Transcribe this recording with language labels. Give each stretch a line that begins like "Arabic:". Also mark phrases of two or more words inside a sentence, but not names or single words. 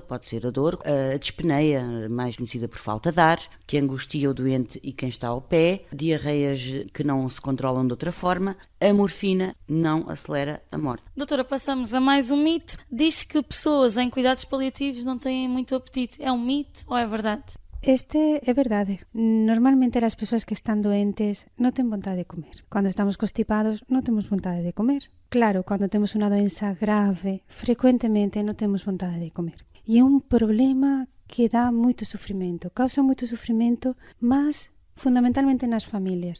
Portuguese: Pode ser a dor, a dispneia, mais conhecida por falta de ar, que angustia o doente e quem está ao pé, diarreias que não se controlam de outra forma. A morfina não acelera a morte. Doutora, passamos a mais um mito. Diz que pessoas em cuidados paliativos não têm muito apetite. É um mito ou é verdade? Este é verdade.
Galician: Normalmente as persoas que están doentes non ten vontade de comer. Cando estamos constipados non temos vontade de comer. Claro, cando temos unha doença grave, frecuentemente non temos vontade de comer. E é un problema que dá moito sufrimento, causa moito sufrimento, mas fundamentalmente nas familias.